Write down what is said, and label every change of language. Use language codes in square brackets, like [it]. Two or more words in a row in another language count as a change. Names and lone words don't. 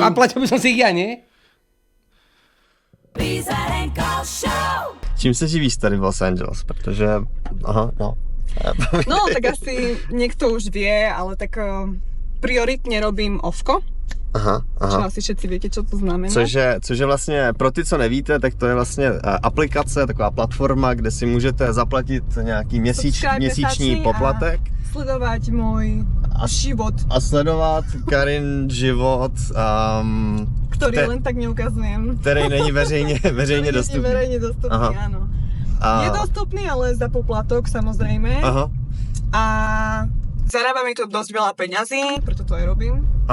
[sk] A platil by som si ich ja, nie? [cs] Čím se živíš tady v Los Angeles? Protože, [sk] No, tak asi niekto už vie, ale tak prioritně robím ovko. Aha. Čo asi všetci viete, čo to znamená. [cs] Což je vlastně, pro ty, co nevíte, tak to je vlastně aplikace, taková platforma, kde si můžete zaplatit nějaký měsíční poplatek. [sk] Sledovať môj život. [cs] A sledovat Karin život, [sk] ktorý len tak neukazujem. [cs] Který není veřejně dostupný. [sk] Není verejne dostupný, áno. Je dostupný, ale za poplatok, samozrejme. Aha. A zarába mi to dosť veľa peňazí, preto to aj robím.